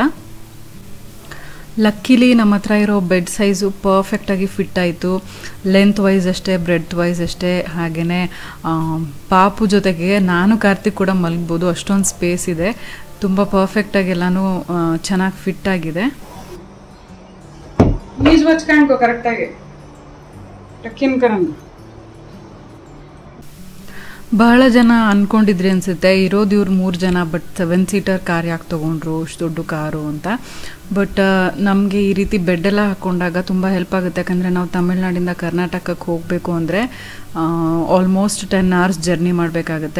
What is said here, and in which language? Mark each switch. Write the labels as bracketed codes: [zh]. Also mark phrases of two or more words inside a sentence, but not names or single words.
[kn] ಲಕ್ಕಿಲಿ ನಮ್ಮ ಹತ್ರ ಇರೋ ಬೆಡ್ ಸೈಜು ಪರ್ಫೆಕ್ಟಾಗಿ ಫಿಟ್ ಆಯಿತು. [en] length wise [kn] ಅಷ್ಟೇ, [en] breadth wise [kn] ಅಷ್ಟೇ. ಹಾಗೆಯೇ ಪಾಪು ಜೊತೆಗೆ ನಾನು ಕಾರ್ತಿಕ್ ಕೂಡ ಮಲಗ್ಬೋದು, ಅಷ್ಟೊಂದು ಸ್ಪೇಸ್ ಇದೆ. ತುಂಬ ಪರ್ಫೆಕ್ಟಾಗಿ ಎಲ್ಲನೂ ಚೆನ್ನಾಗಿ ಫಿಟ್ ಆಗಿದೆ. नीज वच कांको करेक्ट आगे टक्किन करन. ಬಹಳ ಜನ ಅಂದ್ಕೊಂಡಿದ್ರಿ ಅನಿಸುತ್ತೆ ಇರೋದು ಇವ್ರು 3 ಜನ, ಬಟ್ [en] 7 seater car [kn] ಯಾಕೆ ತೊಗೊಂಡ್ರು, ಅಷ್ಟು ದೊಡ್ಡ ಕಾರು ಅಂತ. ಬಟ್ ನಮಗೆ ಈ ರೀತಿ ಬೆಡ್ಡೆಲ್ಲ ಹಾಕ್ಕೊಂಡಾಗ ತುಂಬ ಹೆಲ್ಪ್ ಆಗುತ್ತೆ. ಯಾಕಂದರೆ ನಾವು ತಮಿಳ್ನಾಡಿಂದ ಕರ್ನಾಟಕಕ್ಕೆ ಹೋಗಬೇಕು ಅಂದರೆ [en] almost 10 hours journey [kn] ಮಾಡಬೇಕಾಗುತ್ತೆ.